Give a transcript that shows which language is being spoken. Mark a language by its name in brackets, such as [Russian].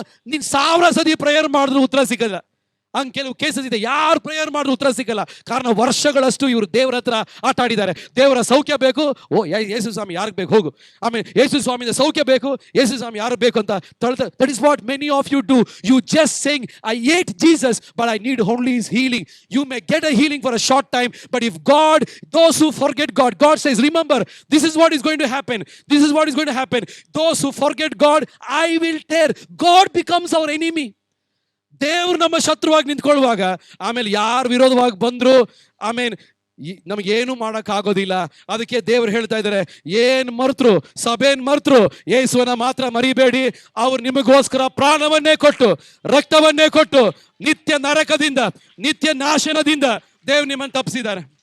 [Kannada] ನೀನು 1000 ಸತಿ ಪ್ರೇಯರ್ ಮಾಡಿದ್ರು ಉತ್ತರ ಸಿಗಲ್ಲ. ಹಂಗೆ ಕೆಲವು ಕೇಸಸ್ ಇದೆ, ಯಾರು ಪ್ರೇಯರ್ ಮಾಡಿದ್ರು ಉತ್ತರ ಸಿಗಲ್ಲ. ಕಾರಣ ವರ್ಷಗಳಷ್ಟು ಇವರು ದೇವರ ಹತ್ರ ಆಟ ಆಡಿದ್ದಾರೆ. ದೇವರ ಸೌಖ್ಯ ಬೇಕು, ಯೇಸು ಸ್ವಾಮಿ ಯಾರಿಗೆ ಬೇಕು ಹೋಗು, ಆಮೇಲೆ ಯೇಸು ಸ್ವಾಮಿಯಿಂದ ಸೌಖ್ಯ ಬೇಕು, ಯೇಸು ಸ್ವಾಮಿ ಯಾರು ಬೇಕು ಅಂತ [English] That is what many of you do. You just saying I hate Jesus but I need only his healing. You may get a healing for a short time, but if God, those who forget God, God says, remember, this is what is going to happen. This is what is going to happen. Those who forget God, I will tear. God becomes our enemy. [Kannada] ದೇವ್ರು ನಮ್ಮ ಶತ್ರುವಾಗಿ ನಿಂತ್ಕೊಳ್ಳುವಾಗ ಆಮೇಲೆ ಯಾರು ವಿರೋಧವಾಗಿ ಬಂದ್ರು ಆಮೇಲೆ ನಮಗೇನು ಮಾಡೋಕ್ಕಾಗೋದಿಲ್ಲ. ಅದಕ್ಕೆ ದೇವ್ರು ಹೇಳ್ತಾ ಇದ್ದಾರೆ, ಏನ್ ಮರ್ತರು, ಸಭೆನ್ ಮರ್ತರು, ಯೇಸುವನ್ನ ಮಾತ್ರ ಮರಿಬೇಡಿ. ಅವ್ರು ನಿಮಗೋಸ್ಕರ ಪ್ರಾಣವನ್ನೇ ಕೊಟ್ಟು, ರಕ್ತವನ್ನೇ ಕೊಟ್ಟು, ನಿತ್ಯ ನರಕದಿಂದ, ನಿತ್ಯ ನಾಶನದಿಂದ ದೇವ್ರು ನಿಮ್ಮನ್ನು ತಪ್ಪಿಸಿದ್ದಾರೆ.